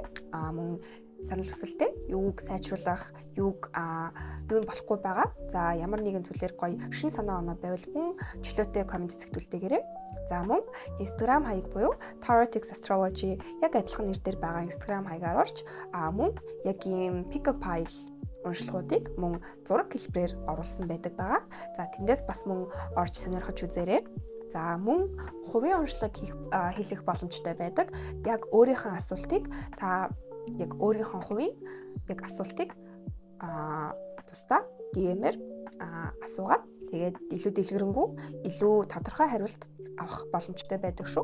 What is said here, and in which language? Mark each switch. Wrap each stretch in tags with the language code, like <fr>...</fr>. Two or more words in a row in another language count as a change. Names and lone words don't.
<mn>Мөн санал хүсэлтээ юуг сайжруулах, юуг юу нь болохгүй байгаа. За ямар нэгэн зүйлээр гоё шин санаа оноо байвал мөн чөлөөтэй комент хэсэгт үлдээгээрэй. За мөн Instagram хаяг буюу Tarotics Astrology яг адилхан нэр дээр байгаа Instagram хаягаар орж мөн яг ийм</mn> <en>pick-up file</en> <mn>уншлагуудыг мөн зураг хэлбэрээр оруулсан байдаг байгаа. За тэндээс бас мөн орж сонирхож үзээрэй. За мөн хувийн уншлаг хийх боломжтой байдаг. Яг өөрийнхөө асуултыг та яг өөрийнхөө хувийн яг асуултыг тусдаа DM-ээр асуугаад Тэгээд илүү дэлгэрэнгүй, илүү тодорхой хариулт авах боломжтой байдаг шүү.</mn>